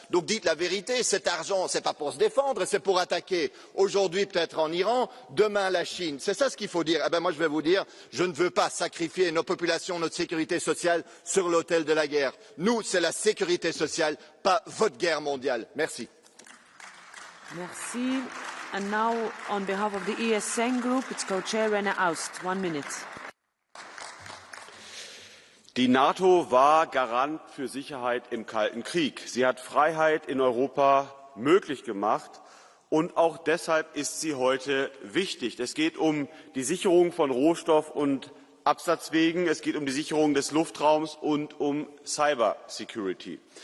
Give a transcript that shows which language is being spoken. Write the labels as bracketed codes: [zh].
[fr] Donc dites la vérité, cet argent, ce n'est pas pour se défendre, c'est pour attaquer. Aujourd'hui peut-être en Iran, demain la Chine. C'est ça ce qu'il faut dire. Eh bien moi je vais vous dire, je ne veux pas sacrifier nos populations, notre sécurité sociale sur l'autel de la guerre. Nous, c'est la sécurité sociale, pas votre guerre mondiale. Merci. Merci. [en] And now, on behalf of the ESN Group, its co-chair Rene Aust. 1 minute. [de] Die NATO war Garant für Sicherheit im Kalten Krieg. Sie hat Freiheit in Europa möglich gemacht und auch deshalb ist sie heute wichtig. Es geht um die Sicherung von Rohstoff- und Absatzwegen, es geht um die Sicherung des Luftraums und um Cybersecurity.